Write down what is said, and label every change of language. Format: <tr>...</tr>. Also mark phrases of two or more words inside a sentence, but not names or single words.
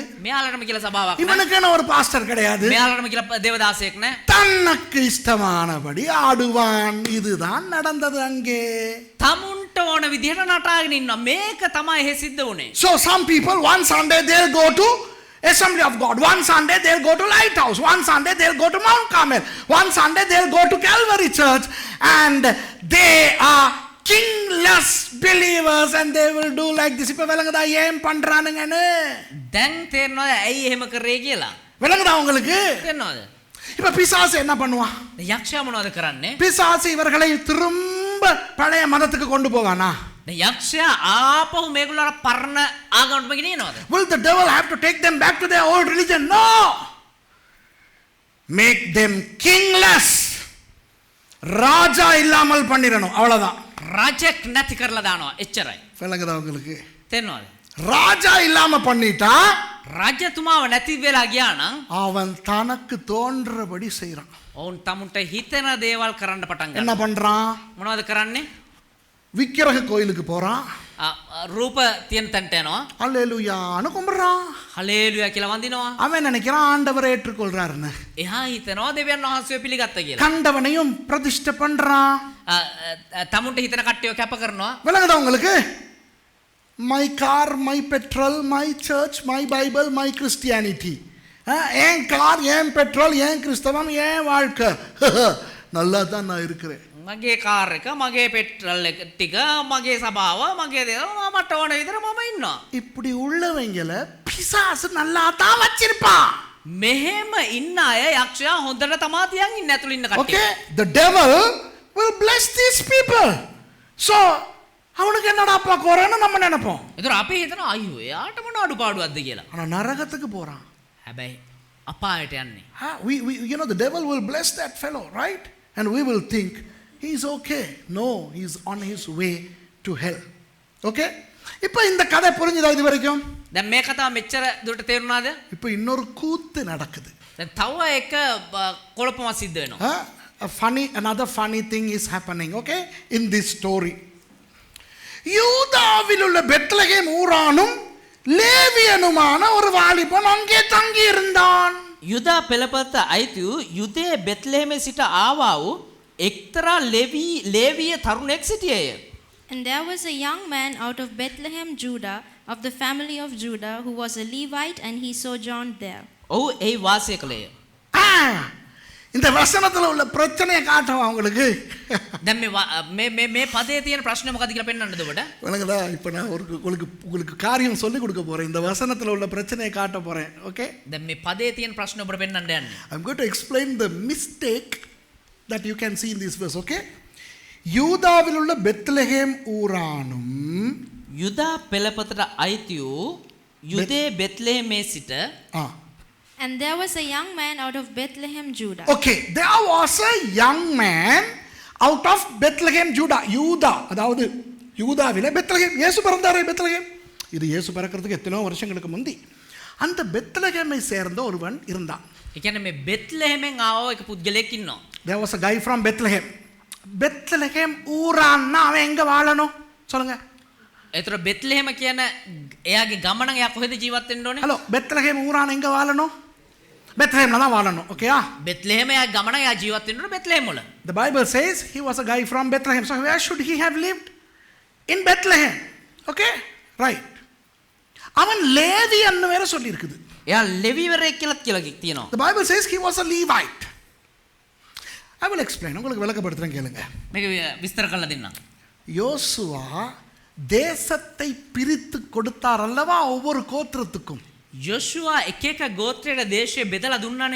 <si>මෙයාලටම කියලා සභාවක් නැහැ.</si> <ta>இவனுக்குன்னு ஒரு பாஸ்டர் கிடையாது,</ta> <si>මෙයාලටම කියලා දේවදාසයෙක් නැහැ.</si> <ta>தனக்கு இஷ்டமானபடி ஆடுவான். இதுதான் நடந்தது அங்கே.</ta> <si>තමුන්ට ඕන විදිහට නටාගෙන ඉන්නවා. මේක තමයි එහෙ සිද්ධ වුනේ.</si> <en>So some people one Sunday they'll go to Assembly of God, one Sunday they'll go to Lighthouse, one Sunday they'll go to Mount Carmel, one Sunday they'll go to Calvary Church, and they are kingless believers and they will do like this.</en> <ta>இப்ப விளங்குதா ஏன் பண்றானுங்கன்னு?</ta> <si>දැන් තේරෙනවද ඇයි එහෙම කරේ කියලා?</si> <ta>விளங்குதா உங்களுக்கு?</ta> <si>තේරෙනවද?</si> <ta>இப்ப பிசாசு என்ன பண்ணுவான்?</ta> <si>යක්ෂයා මොනවද කරන්නේ?</si> <ta>பிசாசு இவர்களை திரும்ப பழைய மதத்துக்கு கொண்டு போவானா?</ta> <si>යක්ෂයා ආපහු මේගොල්ලෝ පරණ ආගමටම ගෙනියනවද?</si> <en>Will the devil have to take them back to their old religion? No. Make them kingless.</en> <ta>ராஜா இல்லாமல் பண்ணிரணும், அவ்வளவுதான்.</ta> <si>රජෙක් නැති කරලා දානවා, එච්චරයි.</si> <ta>விளங்குதா உங்களுக்கு?</ta> <si>තේරෙනවද?</si> <ta>ராஜா இல்லாம பண்ணிட்டா</ta> <si>රජතුමාව නැති වෙලා ගියා නම්</si> <ta>அவன் தனக்கு தோன்றபடி செய்றான்.</ta> <si>ඔවුන් තමුන්ට හිතෙන දේවල් කරන්න පටන්</si> <ta>என்ன</ta> <si>ගන්නවා.</si> <ta>பண்றான்?</ta> <si>මොනවද කරන්නේ?</si> <ta>விக்கிரக கோயிலுக்கு போறான்,</ta> <si>රූප තියෙන තැනට යනවා.</si> <ta>அல்லேலூயான்னு கும்பிடுறான்.</ta> <si>හලේලුයා කියලා වඳිනවා.</si> <ta>அவன் நினைக்கிறான் ஆண்டவரை ஏற்றுக்கொள்றாருன்னு.</ta> <si>එහා හිතනවා දෙවියන් වහන්සේව පිළිගත්ත කියලා.</si> <ta>கண்டவனையும் பிரதிஷ்டை பண்றான்.</ta> <si>තමුන්ට හිතන කට්ටියව කැප කරනවා.</si> <ta>விளங்குதா உங்களுக்கு?</ta> <en>My car, my petrol, my church, my Bible, my Christianity.</en> <ta>ஏன் கார், ஏன் பெட்ரோல், ஏன் கிறிஸ்தவம், ஏன் வாழ்க்கை, நல்லா தான் நான் இருக்கிறேன்.</ta> <si>මගේ කාර් එක, මගේ පෙට්‍රල් එක ටික, මගේ සභාව, මගේ දේවල් මට ඕන විදිහට මම ඉන්නවා.</si> <ta>இப்படி உள்ளவங்கள பிசாசு நல்லா தான் வச்சிருப்பான்.</ta> <si>මෙහෙම ඉන්න අය යක්ෂයා හොඳට තමා තියන් ඉන්න ඇතුළේ ඉන්න කට්ටිය.</si> <en>Okay, the devil will bless these people.</en> <ta>So அவனுக்கு என்னடாப்பா குறைன்னு நம்ம நினைப்போம்.</ta> <si>ඒතර අපි හිතනවා අයියෝ එයාට මොන අඩුපාඩුවක්ද කියලා.</si> <ta>ஆனா நரகத்துக்கு போறான்.</ta> <si>හැබැයි අපායට යන්නේ.</si> <en>We you know the devil will bless that fellow, right? And we will think he's okay. No, he's on his way to hell. Okay?</en> <ta>இப்போ இந்த கதை புரிஞ்சுதா இது வரைக்கும்?</ta> <si>දැන් මේ කතාව මෙච්චර දුරට තේරුණාද?</si> <ta>இப்போ இன்னொரு கூத்து நடக்குது.</ta> <si>දැන් තව එක කොළපමක් සිද්ධ වෙනවා.</si> <en>Another funny thing is happening, okay, in this story.</en> <ta>யூதாவில் உள்ள பெத்லகேம் ஊரானும் லேவியனுமான ஒரு வாலிபன் அங்கே தங்கி இருந்தான்.</ta> <si>යුදා පෙළපත අයිති වූ යුදේ බෙත්ලෙහෙමේ සිට ආවා වූ එක්තරා ලේවිය තරුණෙක් සිටියේය.</si> <en>And there was a young man out of Bethlehem, Judah, of the family of Judah, who was a Levite, and he sojourned there.</en> <si>ඔහු එහි වාසය කළේය.</si> <ta>இந்த வசனத்துல உள்ள பிரச்சனையை காட்டுவோம் உங்களுக்கு.</ta> <si>දැන් මේ පදේ තියෙන ප්‍රශ්නේ මොකද්ද කියලා පෙන්වන්නද ඔබට?</si> <ta>வணங்கடா, இப்போ நான் உங்களுக்கு காரியம் சொல்லி கொடுக்க போறேன். இந்த வசனத்துல உள்ள பிரச்சனையை காட்ட போறேன். ஓகே?</ta> <si>දැන් මේ පදේ තියෙන ප්‍රශ්නේ ඔබට පෙන්වන්න යන්නේ.</si> <en>I'm going to explain the mistake that you can see in this verse, okay?</en> <ta>யூதாவில் உள்ள பெத்லகேம் ஊரானும்</ta> <si>යුදා පෙළපතට අයිති වූ යුදේ බෙත්ලෙහෙමේ සිට</si> <en>And there was a young man out of Bethlehem, Judah. Okay, there was a young man out of Bethlehem, Judah.</en> <ta>யூதா, அதாவது யூதாவிலே பெத்லகேம். இயேசு பிறந்தாரே பெத்லகேம். இது இயேசு பிறக்கிறதுக்கு எத்தனை வருஷங்களுக்கு முந்தி அந்த பெத்லகேமை சேர்ந்த ஒருவன் இருந்தான்.</ta> <si>ඒ කියන්නේ මේ බෙත්ලෙහෙමෙන් ආව එක පුද්ගලයෙක් ඉන්නවා.</si> <en>There was a guy from Bethlehem.</en> <ta>Bethlehem ஊரான்னா அவன் எங்க வாழணும் சொல்லுங்க.</ta> <si>ඒතර බෙත්ලෙහෙම කියන එයාගේ ගමන එයා කොහෙද ජීවත් වෙන්න ඕනේ?</si> <ta>ஹலோ, பெத்லகேம் ஊரான் எங்க வாழணும்? பெத்லகேம்ல தான் வாழணும். ஓகேயா?</ta> <si>බෙත්ලෙහෙම එයා ගමන එයා ජීවත් වෙන්න ඕනේ බෙත්ලෙහෙම වල.</si> <en>The Bible says he was a guy from Bethlehem. So where should he have lived? In Bethlehem. Okay? Right.</en> <ta>அவன் லேவியன்னு வேற சொல்லி இருக்குது.</ta> <si>එයා ලෙවිවරයෙක් කියලා තියෙනවා.</si> <en>The Bible says he was a Levite. I will explain.</en> <ta>உங்களுக்கு விளக்கப்படுத்துறேன் கேளுங்க.</ta> <si>මේක විස්තර කරලා දෙන්නම්.</si> <ta>யோசுவா தேசத்தை பிரித்து கொடுத்தார் அல்லவா ஒவ்வொரு கோத்திரத்துக்கும்.</ta> <si>යොෂුවා එක එක ගෝත්‍රයට දේශය බෙදලා දුන්නානේ.</si>